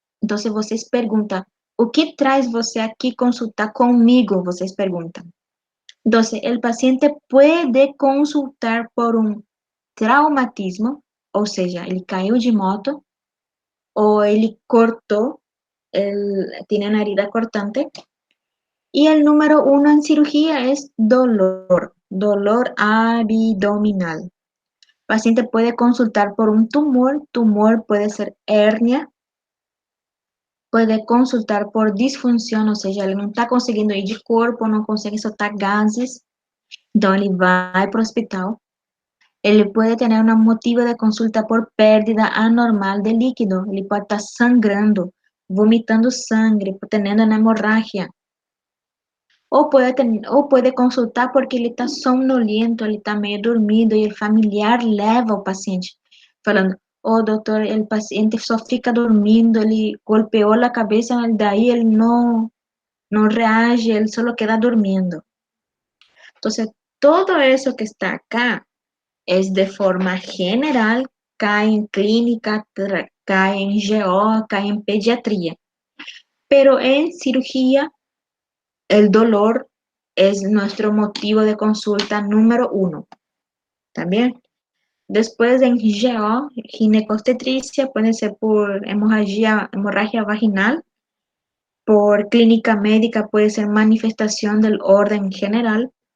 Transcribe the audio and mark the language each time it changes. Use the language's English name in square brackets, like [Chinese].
[Portuguese] Então, vocês perguntam, o que traz você aqui consultar comigo? Vocês perguntam. Então, o paciente pode consultar por um traumatismo, ou seja, ele caiu de moto, ou ele cortou, [Spanish] tiene una herida cortante. Y el número 1 en cirugía es dolor, dolor abdominal. El paciente puede consultar por un tumor puede ser hernia, puede consultar por disfunción, o sea, él no está consiguiendo ir de cuerpo, no consigue soltar gases, entonces él va para el hospital. Él puede tener un motivo de consulta por pérdida anormal de líquido, él puede estar sangrando, vomitando sangre, teniendo una hemorragia. O puede consultar porque [Portuguese] ele está somnoliento, ele está meio dormido e o familiar leva o paciente, falando, doutor, o paciente só fica dormindo, ele golpeou a cabeça, daí ele não reage, ele só queda dormindo. Então, todo isso que está acá é de forma general, cai em clínica, cai em GO, cai em pediatria. [Spanish] Pero en cirugía, el dolor es nuestro motivo de consulta número 1. También. Después en GO, ginecostetricia, puede ser por hemorragia vaginal, por clínica médica puede ser manifestación del orden general.